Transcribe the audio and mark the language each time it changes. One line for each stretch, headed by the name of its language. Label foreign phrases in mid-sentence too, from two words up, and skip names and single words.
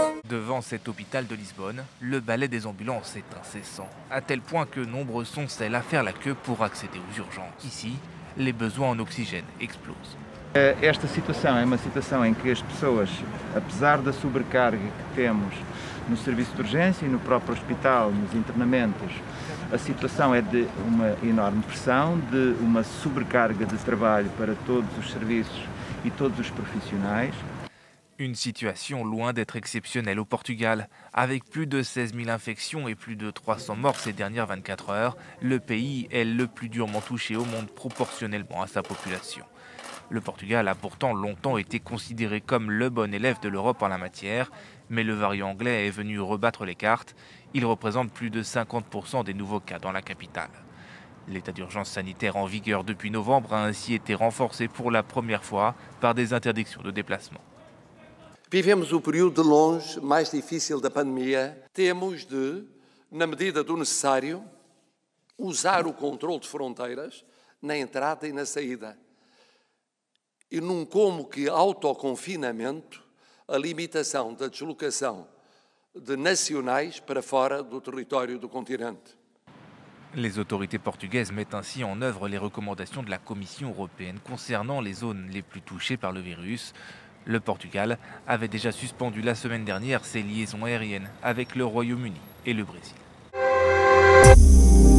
French: Devant cet hôpital de Lisbonne, le balai des ambulances est incessant, à tel point que nombreux sont celles à faire la queue pour accéder aux urgences. Ici, les besoins en oxygène explosent.
Portuguese: Esta situação é uma situação em que as pessoas, apesar da sobrecarga que temos no serviço de urgência e no próprio hospital, nos internamentos, a situação é de uma enorme pressão, de uma sobrecarga de trabalho para todos os serviços e todos os profissionais.
French: Une situation loin d'être exceptionnelle au Portugal. Avec plus de 16 000 infections et plus de 300 morts ces dernières 24 heures, le pays est le plus durement touché au monde proportionnellement à sa population. Le Portugal a pourtant longtemps été considéré comme le bon élève de l'Europe en la matière, mais le variant anglais est venu rebattre les cartes. Il représente plus de 50% des nouveaux cas dans la capitale. L'état d'urgence sanitaire en vigueur depuis novembre a ainsi été renforcé pour la première fois par des interdictions de déplacement.
Portuguese: Vivemos o período de longe mais difícil da pandemia. Temos de, na medida do necessário, usar o controle de fronteiras na entrada e na saída. E num como que autoconfinamento, a limitação da deslocação de nacionais para fora do território do continente.
French: Les autorités portugaises mettent ainsi en œuvre les recommandations de la Commission européenne concernant les zones les plus touchées par le virus. Le Portugal avait déjà suspendu la semaine dernière ses liaisons aériennes avec le Royaume-Uni et le Brésil.